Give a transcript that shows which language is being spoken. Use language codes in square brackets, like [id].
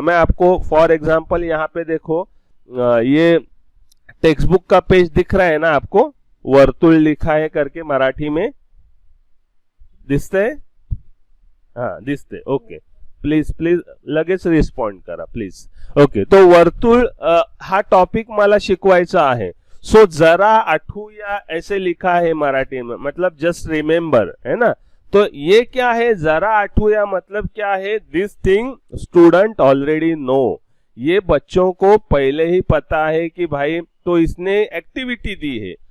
[hi] मैं आपको for example यहाँ पे देखो, ये टेक्स्ट बुक का पेज दिख रहा है ना आपको, वर्तुल लिखा है करके मराठी में, दिसते? [mr] हाँ दिसते, ओके। प्लीज लगेच रिस्पॉन्ड करा प्लीज। ओके, तो वर्तुळ हा टॉपिक मला शिकवायचा आहे। [hi] सो [mr] जरा आठवूया [hi] ऐसे लिखा है मराठी में, मतलब [en] just remember, [hi] है ना। तो ये क्या है, जरा आठवूया मतलब क्या है, [en] This thing student already know. [hi] ये बच्चों को पहले ही पता है कि भाई, तो इसने एक्टिविटी दी है।